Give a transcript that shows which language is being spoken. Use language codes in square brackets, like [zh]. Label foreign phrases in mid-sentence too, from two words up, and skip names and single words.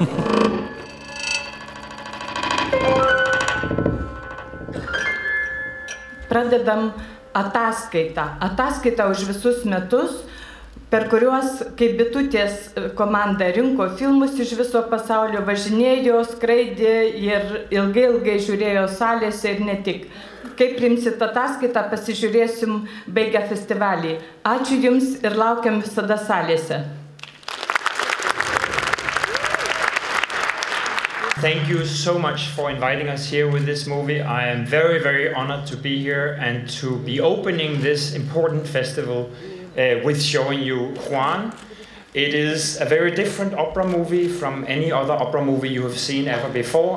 [lt] Pradedam ataskaitą už visus metus, per kuriuos, kaip Bitutės komanda rinko filmus iš viso pasaulio, važinėjo, skraidė ir ilgai žiūrėjo salėse ir ne tik. Kaip priimsit ataskaitą, pasižiūrėsim baigę festivalį. Ačiū Jums ir laukiam visada salėse. [en] Thank you so much for inviting us here with this movie. I am very, very honored to be here and to be opening this important festival with showing you Juan. It is a very different opera movie from any other opera movie you have seen ever before.